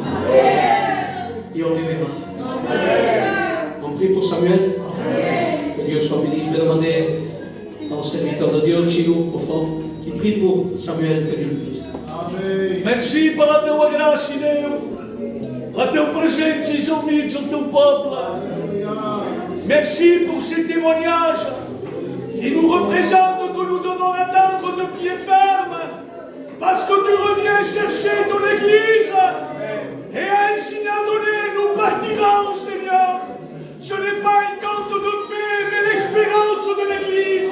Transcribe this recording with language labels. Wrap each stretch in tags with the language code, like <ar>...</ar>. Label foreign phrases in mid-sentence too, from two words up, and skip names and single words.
<fr>Et on les verra. On prie pour Samuel. Que Dieu soit béni. Je vais demander au serviteur de Dieu, Chino, au fond, qui prie pour Samuel, que Dieu le bénisse.</fr> <ca>Merci per la teua gràcia, Déu. La teva presència al mig del teu poble.</ca> <fr>Merci pour ces témoignages qui nous représentent que nous devons attendre de pied ferme parce que tu reviens chercher ton Église et à un signal donné, nous partirons, Seigneur. Ce n'est pas un conte de fées, mais l'espérance de l'Église.</fr>